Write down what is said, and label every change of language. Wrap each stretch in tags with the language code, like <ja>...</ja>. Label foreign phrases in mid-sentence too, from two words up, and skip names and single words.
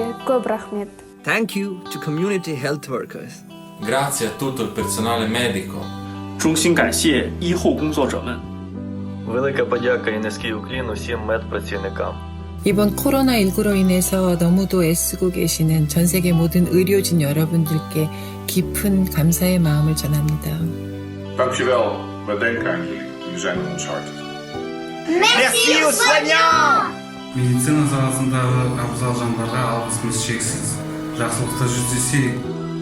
<kk>Көп рахмет.</kk> <en>Thank you to community health workers.</en> <it>Grazie a tutto il personale medico.</it> <zh>衷心感谢医护工作者们。</zh> <uk>Велика подяка і низький уклін усім медпрацівникам.</uk> <ko>이번 코로나19로 인해서 너무도 애쓰고 계시는 전 세계 모든 의료진 여러분들께 깊은 감사의 마음을 전합니다.</ko> <nl>Dankjewel, we denken aan jullie. Jullie zijn in ons hart.</nl> <fr>Merci aux soignants!</fr> <kk>Медицина саласындағы абзал жандарға алғысымыз шексіз. Жақсылықта жүздесейік.</kk>